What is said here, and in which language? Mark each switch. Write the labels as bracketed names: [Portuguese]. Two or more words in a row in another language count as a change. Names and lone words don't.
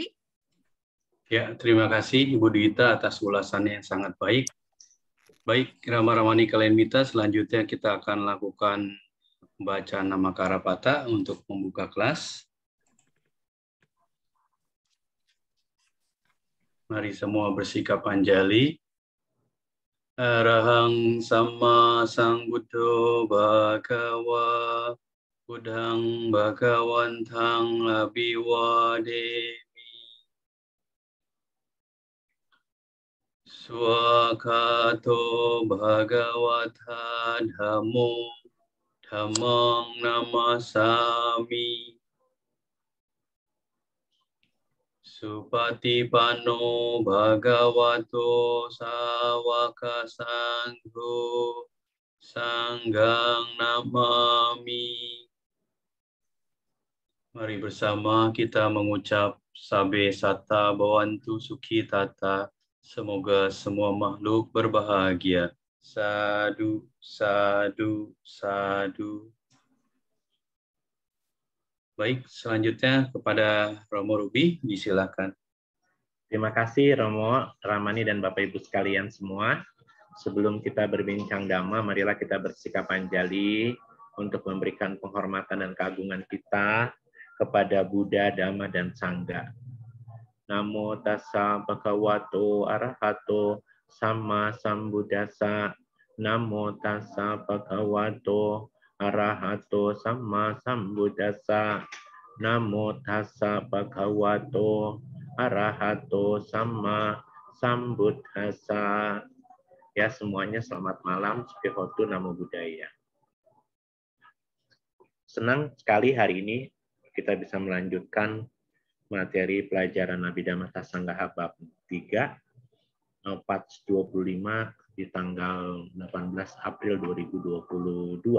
[Indonesian] Ya, terima kasih Ibu Dwita atas ulasannya yang sangat baik. Baik, Rama-Ramani Kalenmita, selanjutnya kita akan lakukan bacaan nama Karapata untuk membuka kelas. Mari semua bersikap anjali. [Pali] Arahang Sama Sambuddho Bhagava Buddhang Bhagawantang Abhiwademi Swakato Bhagavata Dhammo Dhammang Namasami Supatipanno Bhagavato Sawaka Sangho Sanggang Namami. [Indonesian] Mari bersama kita mengucap [Pali] Sabe Sata Bhavantu Sukhi Tata. [Indonesian] Semoga semua makhluk berbahagia. [Pali] Sadu, sadu, sadu. [Indonesian] Baik, selanjutnya kepada Romo Ruby, disilakan. Terima kasih Romo, Ramani, dan Bapak Ibu sekalian semua. Sebelum kita berbincang Dhamma, marilah kita bersikap anjali untuk memberikan penghormatan dan keagungan kita kepada Buddha, Dhamma, dan Sangha. [Pali] Namo tassa bhagavato arahato sama sambuddhassa. Namo tassa bhagavato arahato sama sambuddhassa. Namo tassa bhagavato arahato sama sambuddhassa. [Indonesian] Ya, semuanya selamat malam. [Pali] Sukihotu Namo Buddhaya. [Indonesian] Senang sekali hari ini kita bisa melanjutkan materi pelajaran Abhidhamma Sanggaha bab 3, batch 25 di tanggal 18 April 2022.